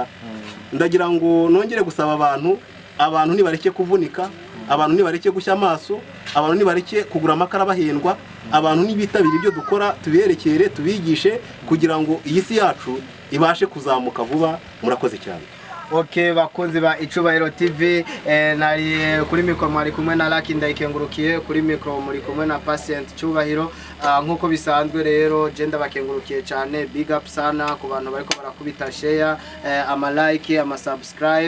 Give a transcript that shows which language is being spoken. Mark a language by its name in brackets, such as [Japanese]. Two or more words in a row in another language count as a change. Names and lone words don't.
[Rundi] Ndagira ngo nongere gusaba abantu nibareke kuvunika, abantu nibareke gushya amaso, abantu nibareke kugura amakara bahendwa, abantu nibitabira ibyo dukora tuberekere, tubigishe kugira ngo iyi si yacu ibashe kuzamuka vuba. Murakoze cyane. Okay, bakunzi ba Icubahiro TV, nari kuri mikro mwari kumwe na Lucky Ndayikengurukiye, kuri mikro muri kumwe na Patient Cyubahiro. Nkuko bisanzwe rero je ndabakengurukiye cyane, [English] big up [Rundi] sana ku bantu bariko barakubita share, ama like, ama subscribe.